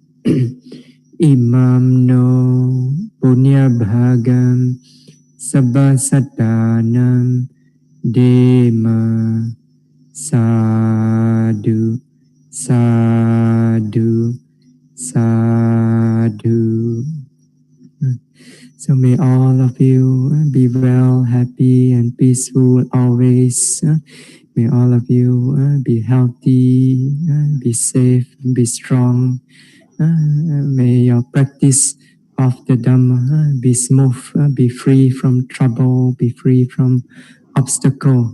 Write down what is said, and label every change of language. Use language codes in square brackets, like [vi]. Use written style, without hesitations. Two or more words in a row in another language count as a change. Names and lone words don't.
[pi] Imam no punya bhagam sabba satanam dema. Sadhu, sadhu, sadhu. [en] So may all of you be well, happy and peaceful always. May all of you be healthy, be safe, be strong. May your practice of the Dhamma be smooth, be free from trouble, be free from obstacle.